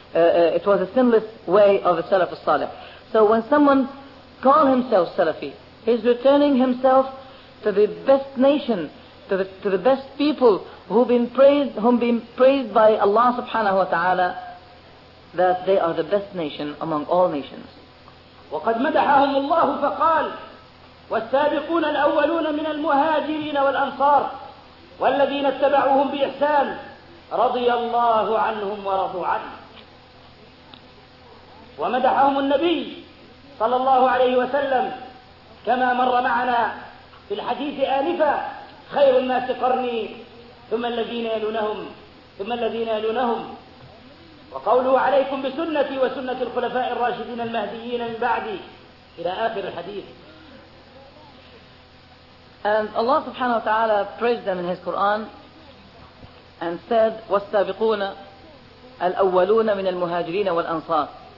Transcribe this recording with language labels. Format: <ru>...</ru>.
<en>It was a sinless way of a Salaf al-Salih. So when someone calls himself Salafi, he's returning himself to the best nation, to the best people whom been praised by Allah subhanahu wa ta'ala, that they are the best nation among all nations.</en> <ar>وقد مدحهم الله فقال: والسابقون الأولون من المهاجرين والأنصار والذين اتبعوهم بإحسان رضي الله عنهم ورضوا عنه. ومدحهم النبي صلى الله عليه وسلم كما مر معنا في الحديث آنفا: خير الناس قرني ثم الذين يلونهم ثم الذين يلونهم. وقوله: عليكم بسنتي وسنة الخلفاء الراشدين المهديين من بعدي إلى آخر الحديث.</ar> <en>And Allah subhanahu wa ta'ala praised them in his Quran and said,</en> <ar>وَالسَّابِقُونَ الْأَوَّلُونَ مِنَ الْمُهَاجِرِينَ وَالْأَنصَارِ.</ar>